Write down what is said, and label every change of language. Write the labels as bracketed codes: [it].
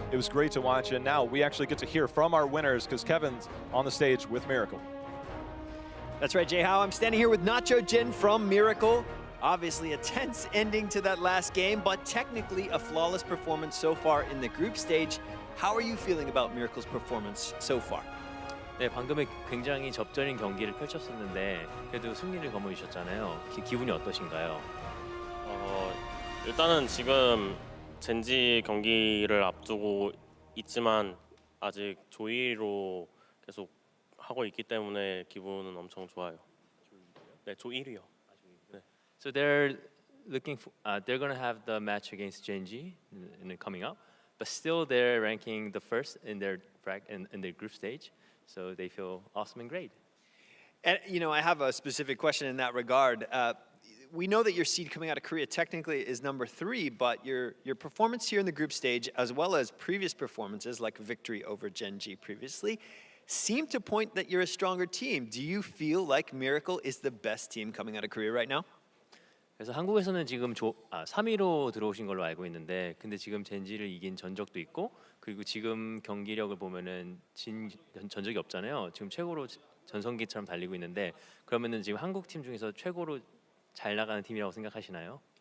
[en] It was great to watch, and now we actually get to hear from our winners because Kevin's on the stage with Miracle. That's right, Jay Howe. I'm standing here with Nacho Jin from Miracle. Obviously a tense ending to that last game, but technically a flawless performance so far in the group stage. How are you feeling about Miracle's performance so far? [ko] 네, 방금은 굉장히 접전인 경기를 펼쳤었는데 그래도 승리를 거머쥐셨잖아요. 기분이 어떠신가요? 일단은 지금 젠지 경기를 앞두고 있지만 아직 조이로 계속 하고 있기 때문에 기분은 엄청 좋아요. 네, 조1위요. 네. [en] So they're looking for, they're gonna have the match against Genji coming up, but still they're ranking the first in their in their group stage, so they feel awesome and great. And you know, I have a specific question in that regard. We know that your seed coming out of Korea technically is number 3, but your performance here in the group stage, as well as previous performances like victory over Genji previously, seem to point that you're a stronger team. Do you feel like Miracle is the best team coming out of Korea right now? [ko] 그래서 한국에서는 지금 3위로 들어오신 걸로 알고 있는데, 근데 지금 젠지를 이긴 전적도 있고, 그리고 지금 경기력을 보면은 진 전적이 없잖아요. 지금 최고로 전성기처럼 달리고 있는데, 그러면은 지금 한국 팀 중에서 최고로 잘 나가는 팀이라고 생각하시나요?